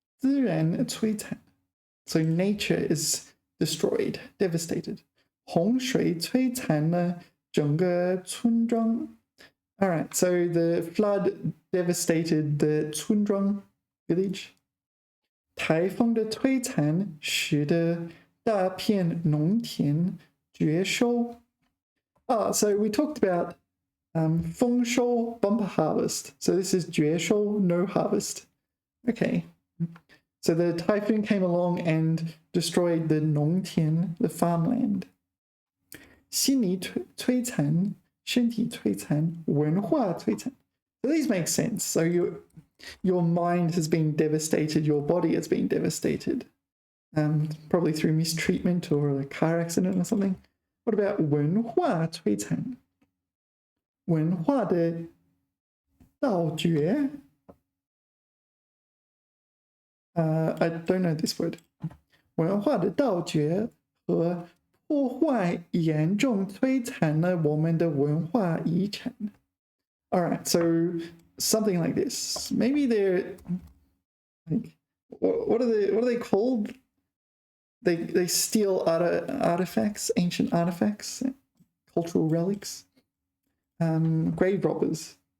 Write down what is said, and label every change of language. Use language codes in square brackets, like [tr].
[zh] 自然摧残 [en] So nature is destroyed, devastated. [zh] 洪水摧残了整个村庄 [en] All right, so the flood devastated the 村庄 village. [zh] 台风的摧残使得大片农田绝收 [en] so we talked about 丰收 bumper harvest. So this is 绝收 no harvest. Okay. So the typhoon came along and destroyed the 农田 the farmland. [zh] 心理摧残身体摧残文化摧残 [en] So these make sense. So your mind has been devastated, your body has been devastated, probably through mistreatment or a car accident or something. What about [zh] 文化摧残文化的盗掘 [en] I don't know this word. [zh] 文化的盗掘和破坏严重摧残了我们的文化遗产 [en] All right, so something like this. Maybe they're like, what are they called? They steal artifacts, ancient artifacts, cultural relics, grave robbers.